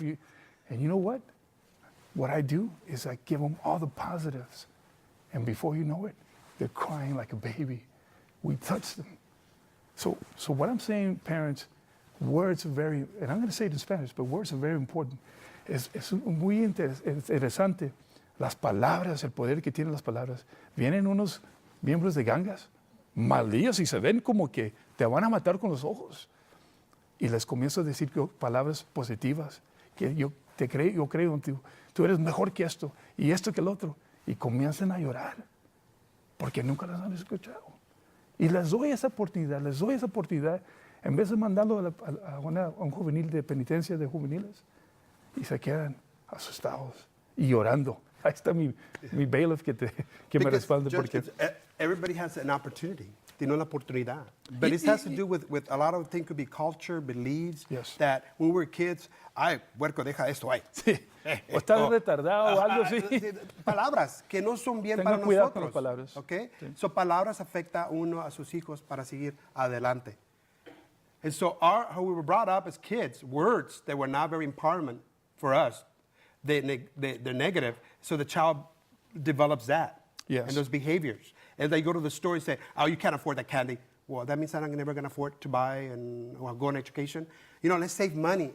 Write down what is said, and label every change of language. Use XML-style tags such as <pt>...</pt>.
<en>And you know what? What I do is I give them all the positives. And before you know it, they're crying like a baby. We touch them. So what I'm saying, parents, words are very, and I'm going to say it in Spanish, but words are very important.</en> <es>Es muy interesante las palabras, el poder que tienen las palabras. Vienen unos miembros de gangas malditos y se ven como que te van a matar con los ojos. Y les comienzo a decir palabras positivas, que yo creo en ti, tú eres mejor que esto y esto que el otro. Y comienzan a llorar porque nunca las han escuchado. Y les doy esa oportunidad, en vez de mandarlo a un juvenil de penitencia de juveniles, y se quedan asustados y llorando. Ahí está mi bailiff que me respalde. Porque</es> <en>everybody has an opportunity.</en> <es>Tiene una oportunidad.</es> <en>But it has to do with a lot of things, could be culture, beliefs, Yes. that when we were kids,</en> <es>ay, puerco, deja esto, ay. sí, o estás retardado o algo así. Palabras que no son bien Tenga para cuidado nosotros. con las palabras.</es> <en>Okay?</en> <es>Sí. So palabras afecta uno a sus hijos para seguir adelante.</es> <en>And so how we were brought up as kids, words that were not very empowerment for us, they're negative, so the child develops that. Yes. And those behaviors. And they go to the store and say, oh, you can't afford that candy. Well, that means I'm never going to afford to buy and go on education. You know, let's save money.</en>